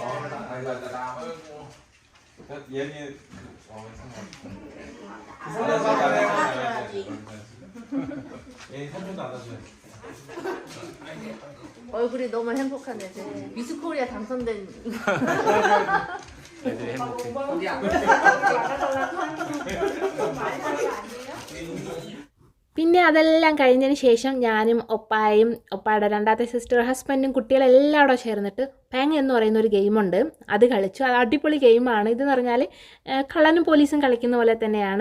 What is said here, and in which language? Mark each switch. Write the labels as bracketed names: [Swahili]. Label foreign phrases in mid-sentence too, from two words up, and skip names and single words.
[Korean] 얘는 얘 삼촌도 안아줘야지. 얼굴이 너무 행복하네. 미스 코리아 당선된. 애들이 행복해. [Malayalam] പിന്നെ അതെല്ലാം കഴിഞ്ഞതിന് ശേഷം ഞാനും ഒപ്പായും ഒപ്പായുടെ രണ്ടാമത്തെ [English] sister husbandും [Malayalam] കുട്ടികളെല്ലാം അവിടെ ചേർന്നിട്ട് പാങ് എന്ന് പറയുന്ന ഒരു ഗെയിമുണ്ട്. അത് കളിച്ചു. അത് അടിപൊളി ഗെയിമാണ്. ഇതെന്ന് പറഞ്ഞാൽ കള്ളനും പോലീസും കളിക്കുന്ന പോലെ തന്നെയാണ്.